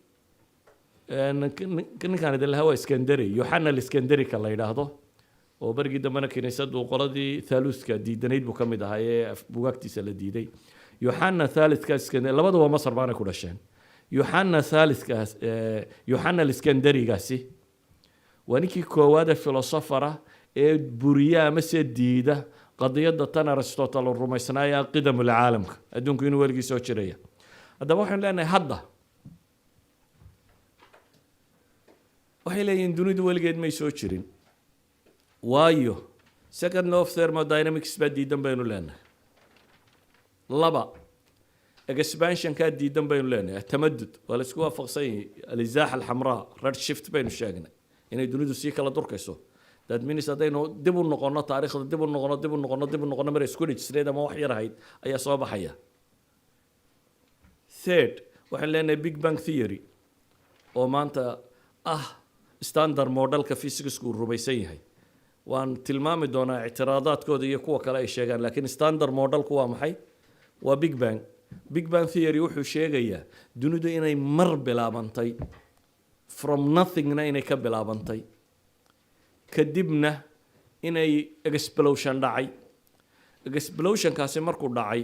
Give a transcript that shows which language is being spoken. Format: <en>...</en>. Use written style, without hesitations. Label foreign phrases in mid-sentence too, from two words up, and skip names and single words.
<so>ninkaan idin lahaa waa Iskandari Yohanna al-Iskandari ka la yidhaahdo oo barigii dambena kiniisadu qoladii thaaluthka diidanayd buu ka mid ahaa ee bugaagtiisa la diiday Yohanna thaalithka Iskandari labaduba Masar baanay ku dhasheen Yohanna thaalithkaas Yohanna al-Iskandarigaasi waa ninkii koowaad ee filosofara ee buriya ama se diida qadiyadda tan Aristotle rumaysnaaya</so> <ar>qidam alcaalamka</ar> <so>adduunku inuu weligii soo jiraya haddaba waxaan leenahay hadda waxay leeyihiin dunidu weligeed may soo jirin waayo</so> <en>second law of thermodynamics</en> <so>baa diidan baynu leenahay laba expansion kaa diidan baynu leenahay tamadud waa la isku waafaqsan yahay</so> <ar>alizaaxa alxamraa</ar> <en>red shift</en> <so>baynu sheegnay inay dunidu sii kala durkayso</so> <en>that means</en> <so>haddaynu dib u noqono taariikhda dib u noqono mar isku dhijisneed ama wax yar ahayd ayaa soo baxaya third waxaan leenahay</so> <en>big bang theory</en> <so>oo maanta</so> <en>standard modelka physicsku</en> <so>uu rumaysan yahay waan tilmaami doonaa ictiraadaadkooda iyo kuwa kale ay sheegaan laakiin standard modelku waa maxay waa</so> <en>big bang theory</en> <so>wuxuu sheegayaa dunidu inay mar bilaabantay</so> <en>from nothingna</en> <so>inay ka bilaabantay kadibna inay explosion dhacay explosionkaasi markuu dhacay</so>